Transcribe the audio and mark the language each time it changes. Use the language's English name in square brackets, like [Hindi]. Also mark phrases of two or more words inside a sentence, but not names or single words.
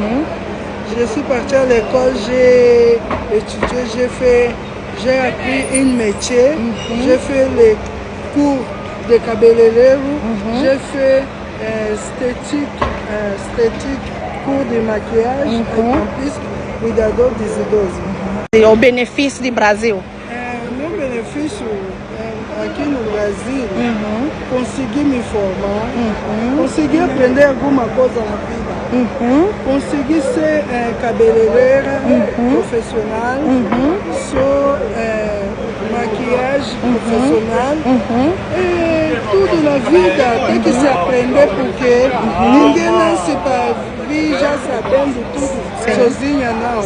[French] J'ai étudié, j'ai appris un métier. J'ai fait les cours de cabeleireiro. J'ai fait esthétique, cours de maquillage. Et en plus, [Portuguese] cuidador dos idosos. E o benefício do Brasil? Meu benefício aqui no Brasil, consegui me formar, consegui aprender alguma coisa na vida, consegui ser cabeleireira profissional, sou maquiagem profissional, e tudo na vida tem que se aprender porque ninguém nasce para vir já sabendo tudo sozinha não.